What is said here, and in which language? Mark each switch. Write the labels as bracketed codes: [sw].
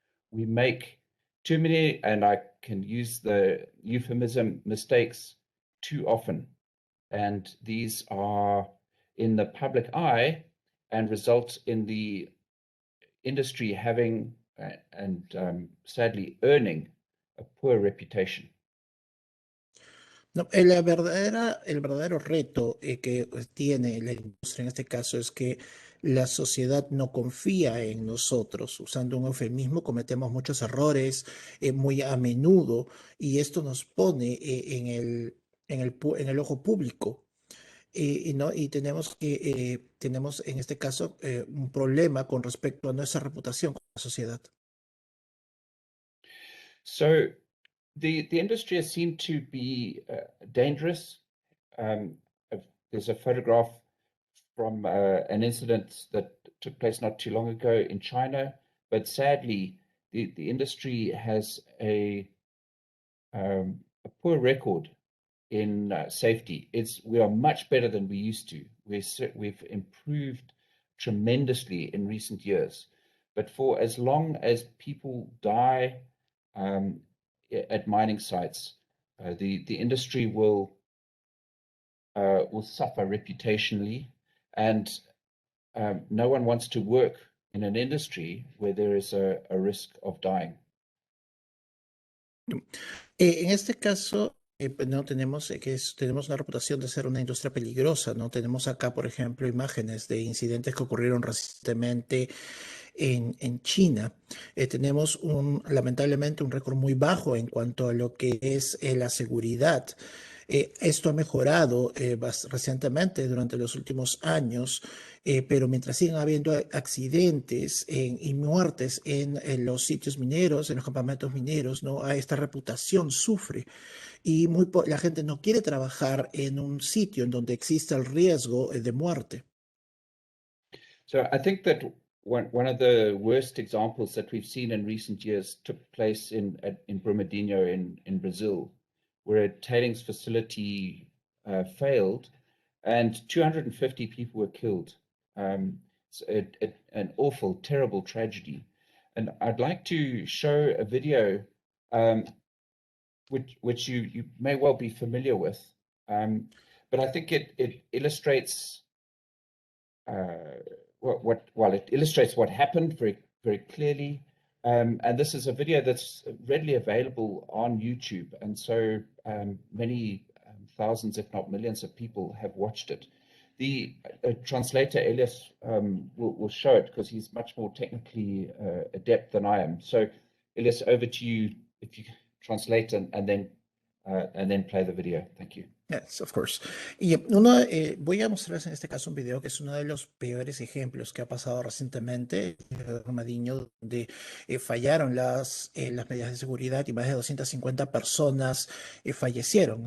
[en] We make too many, and I can use the euphemism, mistakes too often. And these are in the public eye and result in the industry having and sadly earning a poor reputation. [es] No, el verdadero reto que tiene la industria en este caso es que la sociedad no confía en nosotros. Usando un eufemismo, cometemos muchos errores muy a menudo y esto nos pone en el ojo público. ¿No? Y tenemos en este caso un problema con respecto a nuestra reputación con la sociedad. [en] So the industry is seen to be dangerous. There's a photograph from an incident that took place not too long ago in China, but sadly, the industry has a poor record in safety. We are much better than we used to. We've improved tremendously in recent years, but for as long as people die at mining sites, the industry will suffer reputationally, and no one wants to work in an industry where there is a risk of dying. [es] En este caso, pues no tenemos tenemos una reputación de ser una industria peligrosa, ¿no? Tenemos acá, por ejemplo, imágenes de incidentes que ocurrieron recientemente en China. Tenemos lamentablemente un récord muy bajo en cuanto a lo que es la seguridad. Esto ha mejorado recientemente durante los últimos años, pero mientras sigan habiendo accidentes y muertes en los sitios mineros, en los campamentos mineros, ¿no? Esta reputación sufre y la gente no quiere trabajar en un sitio en donde exista el riesgo de muerte. [en] So I think that one of the worst examples that we've seen in recent years took place in Brumadinho in Brazil, where a tailings facility failed and 250 people were killed. It's an awful, terrible tragedy. And I'd like to show a video which you may well be familiar with, but I think it illustrates it illustrates what happened very, very clearly. And this is a video that's readily available on YouTube. And so many thousands, if not millions of people have watched it. The translator, Elias, will show it because he's much more technically adept than I am. So Elias, over to you if you translate and then play the video. Thank you. Yes, of course. [es] Y voy a mostrarles en este caso un video que es uno de los peores ejemplos que ha pasado recientemente en Armadiño, donde fallaron las medidas de seguridad y más de 250 personas fallecieron.